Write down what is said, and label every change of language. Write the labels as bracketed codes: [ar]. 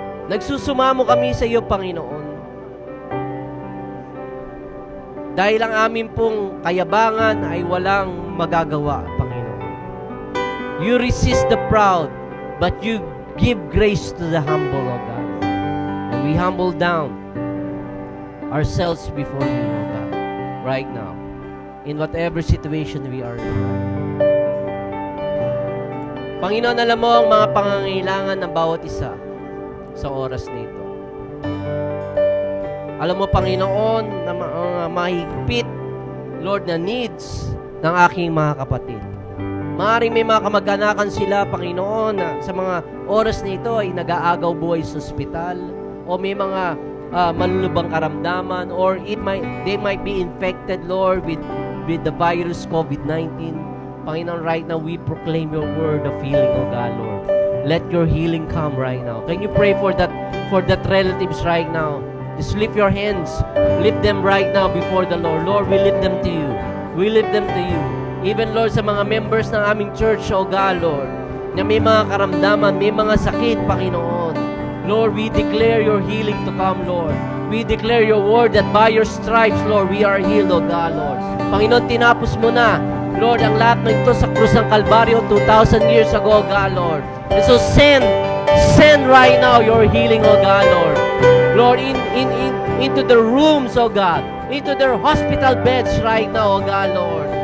[tl] Nagsusumamo kami sa iyo, Panginoon. Dahil ang amin pong kayabangan ay walang magagawa, Panginoon. [en] You resist the proud, but you give grace to the humble, O God. And we humble down ourselves before you, O God, right now, in whatever situation we are in. [tl] Panginoon, alam mo ang mga pangangailangan ng bawat isa sa oras na ito. Alam mo, Panginoon, na mahigpit, Lord, na needs ng aking mga kapatid. Maaaring may mga kamag-anakan sila, Panginoon, na sa mga oras na ito ay nag-aagaw buhay sa ospital, o may mga malulubang karamdaman, [en] or they might be infected, Lord, with the virus COVID-19. Panginoon, right now, we proclaim your word of healing, O God, Lord. Let your healing come right now. Can you pray for that relatives right now? Just lift your hands. Lift them right now before the Lord. Lord, we lift them to you. We lift them to you. [tl] Even, Lord, sa mga members ng aming church, O God, Lord, na may mga karamdaman, may mga sakit, Panginoon. [en] Lord, we declare your healing to come, Lord. We declare your word that by your stripes, Lord, we are healed, O God, Lord. [tl] Panginoon, tinapos mo na, Lord, ang lahat ng ito sa krus ng Kalbaryo 2,000 years ago, O God, Lord. [en] And so send right now your healing, O God, Lord. Lord, into the rooms, O God, into their hospital beds right now, O God, Lord.